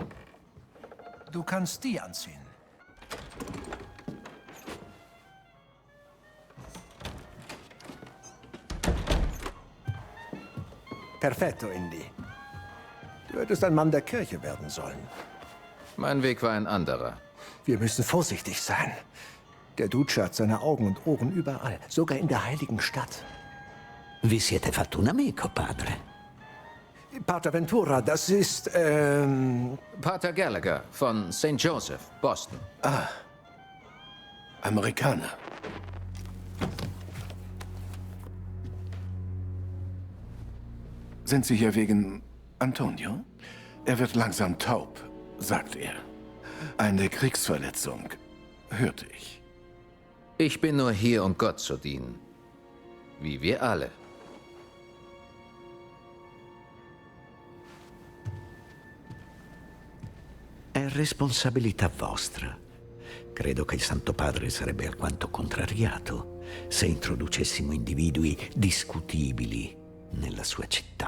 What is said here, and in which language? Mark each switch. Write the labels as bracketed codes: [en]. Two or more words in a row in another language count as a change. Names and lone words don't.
[de] Du kannst die anziehen. Perfetto, Indy. Du hättest ein Mann der Kirche werden sollen. Mein Weg war ein anderer. Wir müssen vorsichtig sein. Der Duce hat seine Augen und Ohren überall, sogar in der heiligen Stadt. [it] Vi siete fatto un amico, padre. [de] Pater Ventura, das ist, Pater Gallagher von St. Joseph, Boston. Amerikaner. Sind Sie hier wegen Antonio? Er wird langsam taub, sagt er. Eine Kriegsverletzung, hörte ich. Ich bin nur hier, um Gott zu dienen. Wie wir alle. [it] È responsabilità vostra. Credo che il Santo Padre sarebbe alquanto contrariato se introducessimo individui discutibili nella sua città.